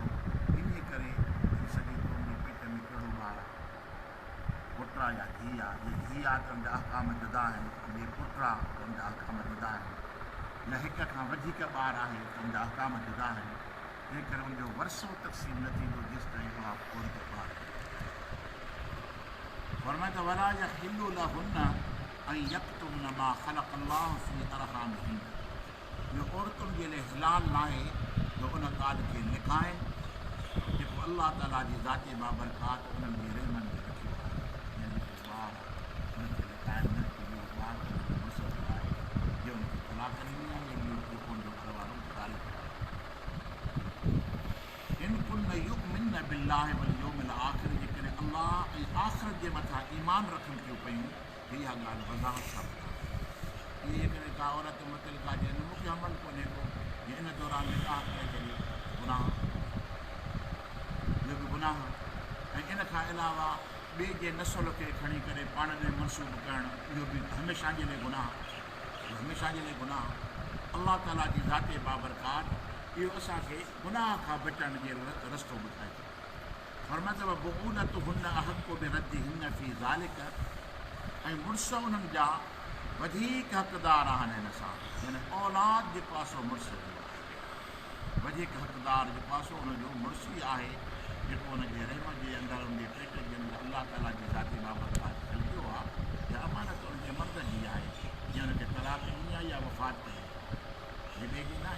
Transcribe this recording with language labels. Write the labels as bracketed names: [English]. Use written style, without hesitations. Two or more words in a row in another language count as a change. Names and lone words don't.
[Sindhi] इन करे थी सघे थो उनजे पेट में कहिड़ो ॿारु पुटु आहे या धीउ आहे। जे धीउ आहे त उनजा अहकाम जुदा आहिनि, जे पुटु आहे त उनजा अहकाम जुदा आहिनि, या हिक खां वधीक ॿार आहे त उनजा अहकाम जुदा आहिनि। तंहिं करे उनजो वरिसो तक़सीम न थींदो जेसि ताईं उहा औरत ॿार फरमाए त [Arabic] ولا يحل لهن أن يكتمن ما خلق الله في أرحامهن. [Sindhi] इहो औरतुनि जे लाइ हिलाल न आहे जो उन ॻाल्हि खे लिकाइनि जेको अल्लाह ताला जी ज़ाती बाबरकात उन्हनि जे रहमनि में रखियो आहे। या जेको ॿार हुनखे लिकाइनि न की इहो ॿारु हुनजो मुड़ुसु आहे जे हुनखे तलाक ॾिनी आहे या इहो जेको हुनजो घर वारो ॻाल्हि [Arabic] إن كن يؤمن بالله واليوم الآخر. [Sindhi] जेकॾहिं अल्लाह ऐं आख़िरत जे मथां ईमान रखनि थियूं पयूं त इहा ॻाल्हि वज़ाहत सां ॿुधाए। इहे जेकॾहिं का औरत मुतल्लक़ा चवंदी मूंखे अमल कोन्हे को या इन दौरान निकाह करे छॾियो गुनाह, इहो बि गुनाह। ऐं इन खां अलावा ॿिए जे नसुल खे खणी करे पाण में मनसूब करणु इहो बि हमेशह जे लाइ गुनाह, हमेशह जे लाइ गुनाह। अल्लाह ताला जी ज़ाते बाबरकात इहो असांखे गुनाह खां बचण जो रस्तो ॿुधाए थो। फरमाए थो [Arabic] وبعولتهن أحق بردهن في ذلك [Sindhi] ऐं मुड़ुस उन्हनि जा वधीक हक़दार आहिनि हिन सां। यानी औलाद जे पासो मुड़ुस जो आहे, वधीक हक़दार जे पासो उनजो मुड़ुसु ई आहे जेको उनजे रहम जे अंदरि उनजे पेट जे अंदरि अल्लाह ताला जी ज़ाती बाबरकात हलियो आहे या अमानत उनजे मर्द जी आहे जीअं उनखे तलाक ॾिनी आहे या वफ़ात कई आहे, ॿिए जी न आहे।